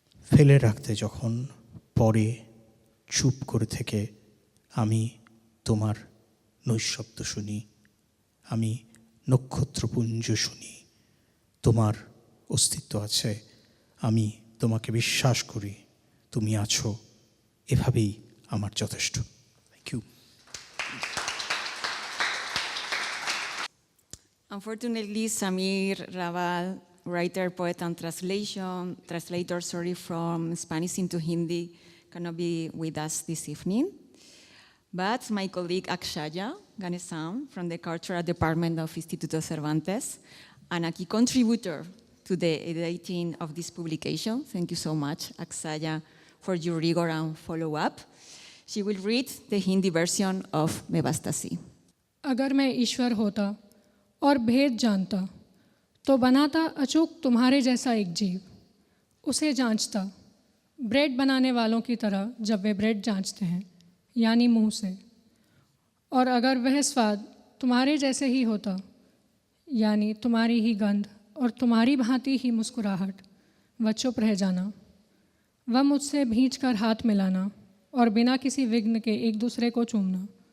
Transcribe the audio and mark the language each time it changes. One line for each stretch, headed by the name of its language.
Bangla: ফেলে রাখতে যখন পরে চুপ করে থেকে আমি তোমার নৈশব্দ শুনি, আমি নক্ষত্রপুঞ্জ শুনি, তোমার অস্তিত্ব আছে, আমি তোমাকে বিশ্বাস করি, তুমি আছো, এভাবেই আমার যথেষ্ট।
English: Thank you. Unfortunately, Samir Raval, writer, poet, and translator, from Spanish into Hindi, cannot be with us this evening. But my colleague Akshaya Ganesam from the Cultural Department of Instituto Cervantes, and a key contributor to the editing of this publication. Thank you so much, Aksaya, for your rigor and follow-up. She will read the Hindi version of मैं बसता सी.
Hindi: अगर मैं ईश्वर होता और भेद जानता तो बनाता अचूक तुम्हारे जैसा एक जीव, उसे जांचता ब्रेड बनाने वालों की तरह जब वे ब्रेड जांचते हैं, यानी मुंह से. और अगर वह स्वाद तुम्हारे जैसे ही होता, यानी तुम्हारी ही गंध और तुम्हारी भांति ही मुस्कुराहट, वह चुप रह जाना, वह मुझसे भींच कर हाथ मिलाना और बिना किसी विघ्न के एक दूसरे को चूमना.